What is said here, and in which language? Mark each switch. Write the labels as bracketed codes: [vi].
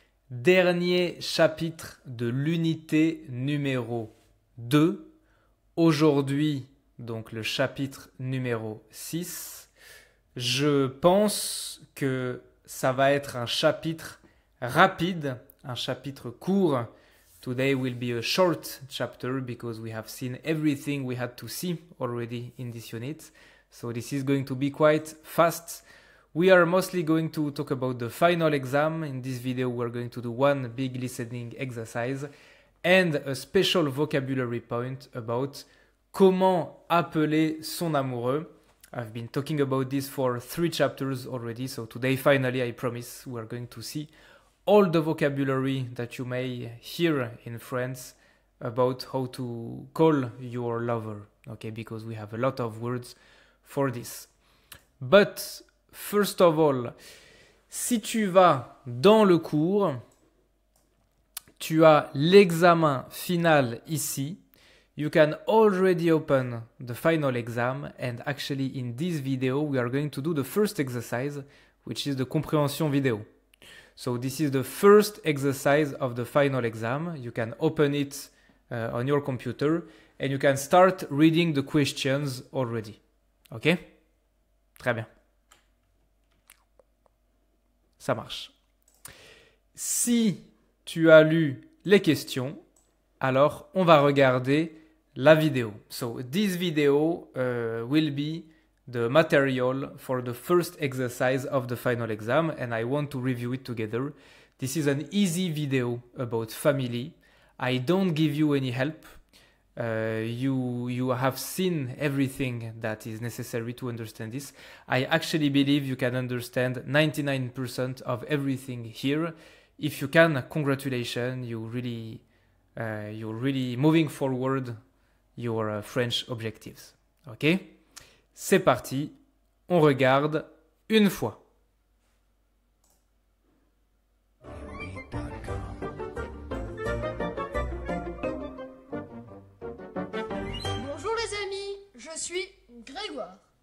[fr] Dernier chapitre de l'unité numéro 2. Aujourd'hui, donc le chapitre numéro 6. Je pense que ça va être un chapitre rapide, un chapitre court. [en] Today will be a short chapter because we have seen everything we had to see already in this unit. So this is going to be quite fast. We are mostly going to talk about the final exam. In this video, we're going to do one big listening exercise and a special vocabulary point about [fr] comment appeler son amoureux. [en] I've been talking about this for 3 chapters already, so today finally I promise we're going to see all the vocabulary that you may hear in France about how to call your lover, okay, because we have a lot of words for this. But first of all, [fr] si tu vas dans le cours, tu as l'examen final ici. [en] You can already open the final exam, and actually in this video we are going to do the first exercise, which is the comprehension video. So this is the first exercise of the final exam. You can open it on your computer and you can start reading the questions already. [fr] Ok? Très bien. Ça marche. Si tu as lu les questions, alors on va regarder la vidéo. [en] So this video will be the material for the first exercise of the final exam, and I want to review it together. This is an easy video about family. I don't give you any help. You have seen everything that is necessary to understand this. I actually believe you can understand 99% of everything here. If you can, congratulations, you're really moving forward your French objectives. Ok? [fr] C'est parti, on regarde une fois. Bonjour les amis, je suis Grégoire.